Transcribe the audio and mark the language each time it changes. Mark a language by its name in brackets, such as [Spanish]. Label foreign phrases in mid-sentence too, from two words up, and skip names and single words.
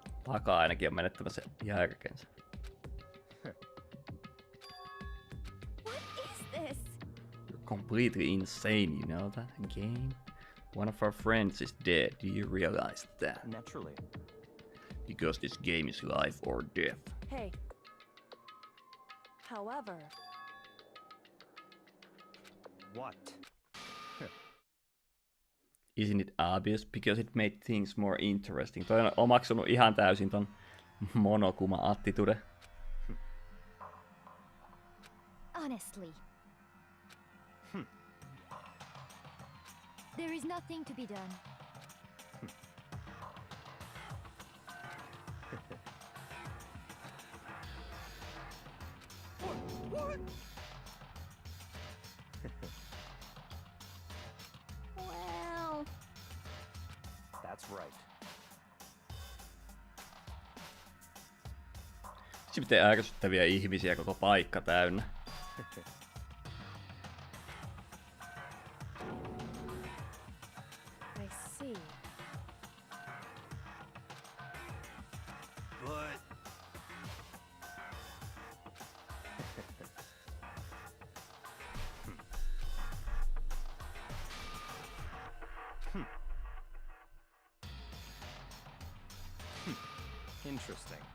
[Finnish] Haka ainakin on menettämässä järkensä. [English] What is this? You're completely insane, you know that game? One of our friends is dead, do you realize that? Naturally. Because this game is life or death. Hey. However... What? Isn't it obvious? Because it made things more interesting. [Finnish] Toi on omaksunut ihan täysin ton Monokuma-attitude. [English] Honestly. There is nothing to be done. What? Well... That's right. [Finnish] Sitten miten ärsyttäviä ihmisiä koko paikka täynnä. [English] I see. But... Interesting.